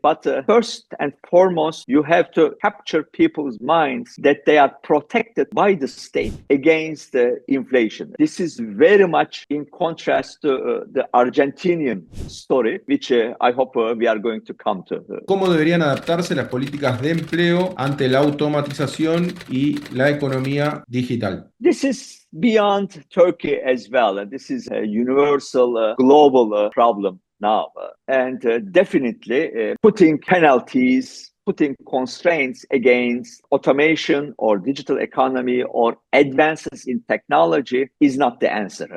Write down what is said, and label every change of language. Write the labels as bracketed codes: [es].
[en] But first and foremost, you have to capture people's minds that they are protected by the state against inflation. This is very much in contrast to the Argentinian story, which I hope we are going to come to. [es] ¿Cómo deberían adaptarse las políticas de empleo ante la automatización y la economía digital? [en] This is beyond Turkey as well. And this is a universal, global problem now. And definitely putting penalties putting constraints against automation or digital economy or advances in technology is not the answer.